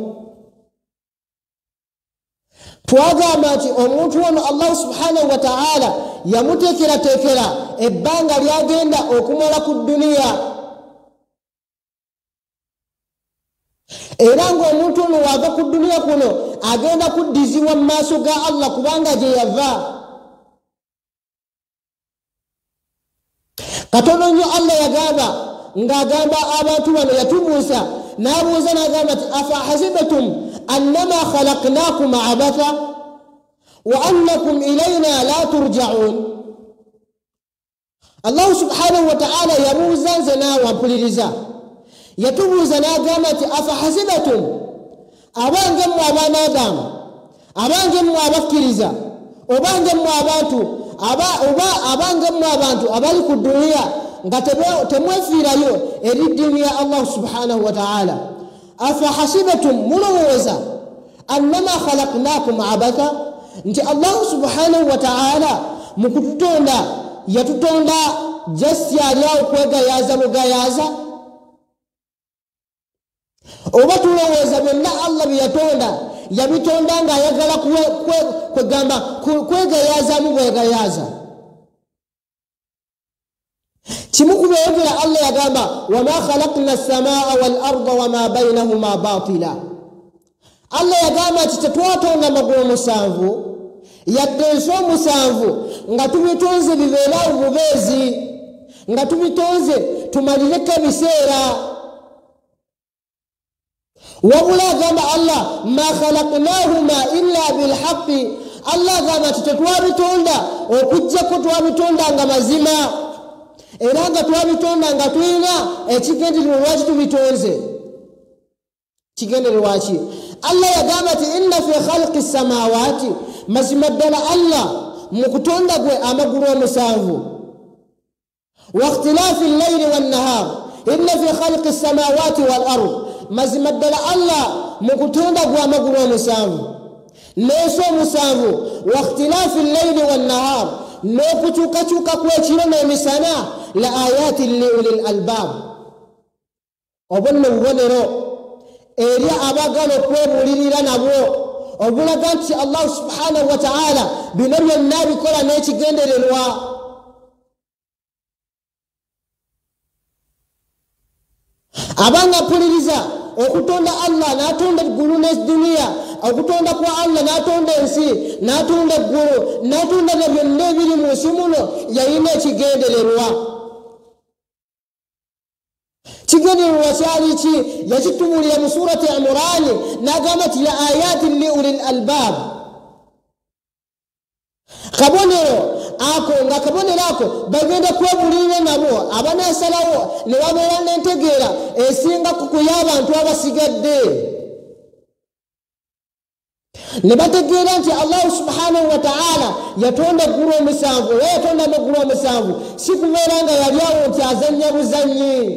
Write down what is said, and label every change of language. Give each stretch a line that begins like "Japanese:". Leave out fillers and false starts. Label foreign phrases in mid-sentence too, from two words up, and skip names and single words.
Ganda: twagamba nti omuntu ono
Arabic: الله سبحانه وتعالى
Ganda: yamuteekerateekera ebbanga lyagenda okumala ku duniya era ng'omuntu ono waava ku duniya kuno agenda kuddizibwa mu maaso ga Allah kubanga gye yava katono nnyo Allah yagamba ng'agamba abantu bano yatubuusa n'abuuza n'agamba nti
Arabic: أفحسبتم أنما خلقناكم عبثا وأنكم إلينا لا ترجعون الله سبحانه وتعالى
Ganda: yabuuza nze naawe ampuliriza yatubuuza n'agamba nti
Arabic: أفحسبتم
Ganda: abange mmwe abaana Adamu abange mmwe abakkiriza obange mmwe abantu oba abange mmwe abantu abali ku duniya nga temwefiirayo eri ddiini ya
Arabic: الله سبحانه وتعالى أفحسبتم
Ganda: mulowooza
Arabic: أنما خلقناكم عبثا
Ganda: nti
Arabic: الله سبحانه وتعالى
Ganda: mu kututonda yatutonda just yali awo kwegayaza bugayaza oba tulowooza byonna Allah bye yatonda yabitonda ng'ayagala kwegamba kwegayaazamu bwegayaza kimu ku byeyogera Allah yagamba
Arabic: وما خلقنا السماء والأرض وما بينهما باطلا
Ganda: Allah yagamba nti tetwatonda amagulu musanvu yadde ensi omusanvu nga tubitonze bibeerawo bubeezi nga tubitonze tumalireko ebiseera wabula agamba Allah
Arabic: ما خلقناهما إلا بالحق
Ganda: Allah agamba nti tetwabitonda okuggyako twabitonda nga mazima era nga twabitonda nga tulina ekigendererwa lwaki tubitonze kigendererwa ki Allah yagamba nti
Arabic: إن في خلق السماوات
Ganda: mazima ddala Allah mu kutonda gwe amagulu omusanvu
Arabic: واختلاف الليل والنهار إن في خلق السماوات والأرض mazima ddala Allah mu
Ganda: kutonda gwe amagulu omusanvu n'ensi omusanvu
Arabic: واختلاف الليل والنهار
Ganda: n'okukyukakyuka kw'ekiro n'emisana
Arabic: لآيات لأولي الألباب
Ganda: obonno bubonero eri abagala okwebulirira nabwo obulaga nti
Arabic: الله سبحانه وتعالى
Ganda: bino byonna bikola n'ekigendererwa abanga puliriza okutonda Allah n'atonda eggulu n'eddunia okutonda kwa Allah n'atonda ensi n'atonda eggulu n'atonda na byonna ebiri mu nsi muno yalina ekigendererwa. kigendererwa kyali ki? yakitubulira mu surati Imran n'agamba nti
Arabic: يا آيات لأولي الألباب.
Ganda: kabonero ako nga kabonero ako bagenda kwebulira nabo abanasalawo ne babeera n'entegeera esinga ku y'abantu abasigadde ne bategeera nti
Arabic: الله سبحانه وتعالى
Ganda: yatonda eggulu omusanvu era yatonda n'eggulu omusanvu si kubeera nga yali awo nti azannya buzannyi.